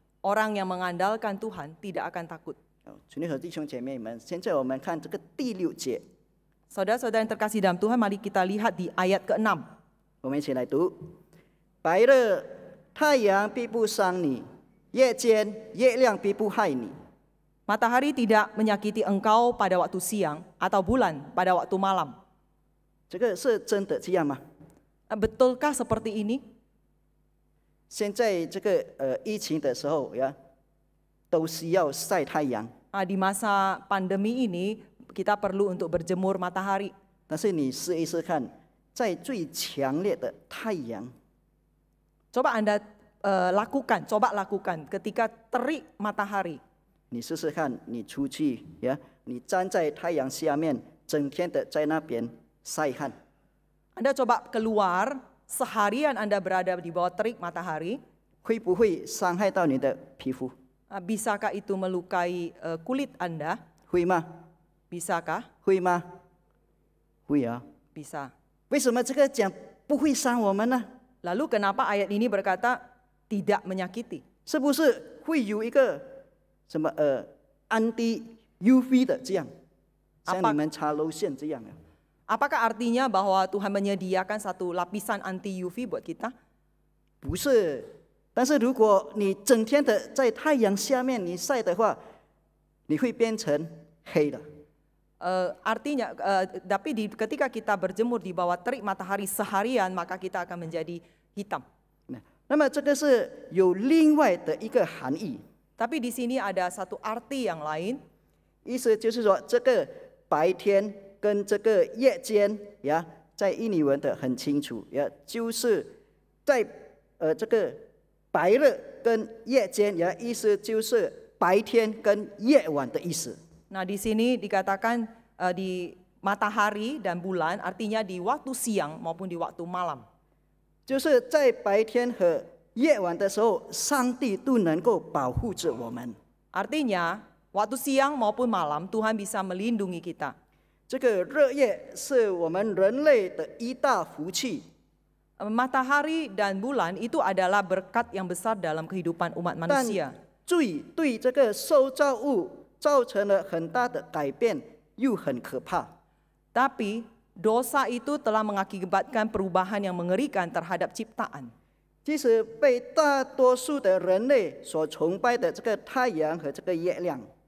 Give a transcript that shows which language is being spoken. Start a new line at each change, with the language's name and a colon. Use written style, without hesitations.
Indonesian: orang yang mengandalkan Tuhan tidak akan takut.
Chinese: 主内和弟兄姐妹们，现在我们看这个第6节，
Indonesian: Saudara-saudara yang terkasih dalam Tuhan, mari kita lihat di ayat ke-6.
Chinese: 我们一起来读：白日太阳必不伤你，夜间月亮必不害你。
Indonesian: Matahari tidak menyakiti engkau pada waktu siang atau bulan pada waktu malam.
Chinese: 这个是真的这样吗？
Indonesian: Betulkah seperti ini?
Chinese: 现在这个疫情的时候呀，都需要晒太阳。
Indonesian: Di masa pandemi ini kita perlu untuk berjemur matahari.
Chinese: 但是你试一试看，在最强烈的太阳，
Indonesian: Coba Anda coba lakukan ketika terik matahari.
Chinese: 你试试看，你出去呀，你站在太阳下面，整天的在那边晒汗，
Indonesian: Anda coba keluar, seharian Anda berada di bawah terik matahari.
Chinese: 会不会伤害到你的皮肤？
Indonesian: Bisakah itu melukai kulit Anda?
Chinese: 会吗？
Indonesian: Bisakah?
Chinese: 会吗？会啊。
Indonesian: Bisa.
Chinese: 为什么这个讲不会伤我们呢？
Indonesian: Lalu kenapa ayat ini berkata tidak menyakiti?
Chinese: 是不是会有一个什么anti UV 的这样，像你们擦lotion线这样啊？
Indonesian: Apakah artinya bahwa Tuhan menyediakan satu lapisan anti UV buat kita?
Chinese: 不是，但是如果你整天的在太阳下面你晒的话，你会变成黑的。
Indonesian: Artinya, tapi ketika kita berjemur di bawah terik matahari seharian, maka kita akan menjadi hitam.
Chinese: 那么这个是有另外的一个含义，
Indonesian: Tapi di sini ada satu arti yang lain.
Chinese: 意思就是说，这个白天跟这个夜间呀，在印尼文的很清楚呀，就是在这个白日跟夜间呀，意思就是白天跟夜晚的意思。
Indonesian: Nah, di sini dikatakan di matahari dan bulan, artinya di waktu siang maupun di waktu malam.
Chinese: 就是在白天和夜晚的时候，上帝都能够保护着我们。
Indonesian: Artinya, waktu siang maupun malam Tuhan bisa melindungi kita.
Chinese: 这个日夜是我们人类的一大福气。
Indonesian: Matahari dan bulan itu adalah berkat yang besar dalam kehidupan umat
Chinese: 但
Indonesian: manusia.
Chinese: 罪对这个受造物造成了很大的改变，又很可怕。
Indonesian: Tapi dosa itu telah mengakibatkan perubahan yang mengerikan terhadap ciptaan.
Chinese: 即使被大多数的人类所崇拜的这个太阳和这个月亮，